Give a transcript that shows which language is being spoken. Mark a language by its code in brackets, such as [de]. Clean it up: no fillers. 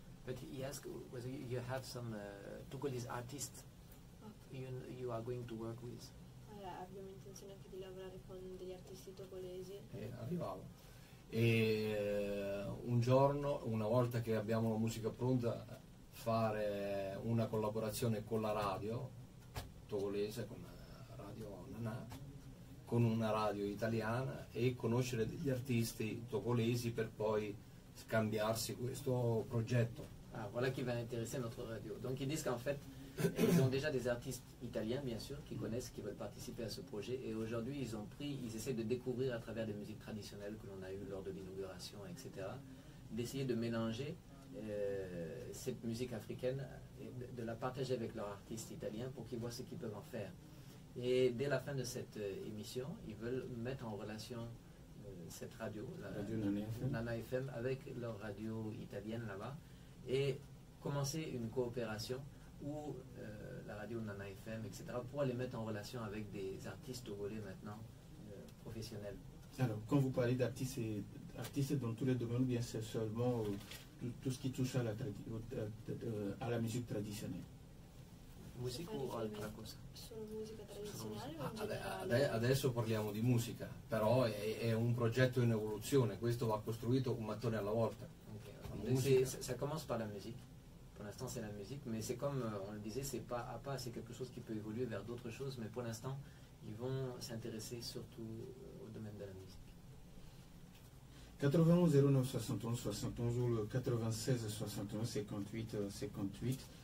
[en] But he asked whether you have some Togolese artists you are going to work with. [it] Abbiamo intenzione anche di lavorare con degli artisti togolesi. Arrivavo. E un giorno, una volta che abbiamo la musica pronta, fare una collaborazione con la radio togolese, con la radio Nana, con una radio italiana et conoscere degli artisti togolesi per poi scambiarsi questo progetto. [fr] Ah, voilà qui va intéresser notre radio. Donc ils disent qu'en fait, ils ont déjà des artistes italiens, bien sûr, qui connaissent, qui veulent participer à ce projet. Et aujourd'hui, ils essaient de découvrir à travers des musiques traditionnelles que l'on a eues lors de l'inauguration, etc., d'essayer de mélanger cette musique africaine et de la partager avec leurs artistes italiens pour qu'ils voient ce qu'ils peuvent en faire. Et dès la fin de cette émission, ils veulent mettre en relation cette radio, la radio Nana FM, avec leur radio italienne là-bas, et commencer une coopération où la radio Nana FM, etc., pourra les mettre en relation avec des artistes togolais maintenant professionnels. Alors, quand vous parlez d'artistes, artiste dans tous les domaines ou bien c'est seulement tout ce qui touche à la musique traditionnelle? [it] Musica o altra cosa? Solo musica tradizionale o in generale? Adesso parliamo di musica, però è un progetto in evoluzione, questo va costruito un mattone alla volta. Ok. [fr] Donc ça commence par la musique. Pour l'instant, c'est la musique, mais c'est comme on le disait, c'est pas à pas, c'est quelque chose qui peut évoluer vers d'autres choses, mais pour l'instant, ils vont s'intéresser surtout au domaine de la musique. 91 09 71 71 ou le 96 61 58 58.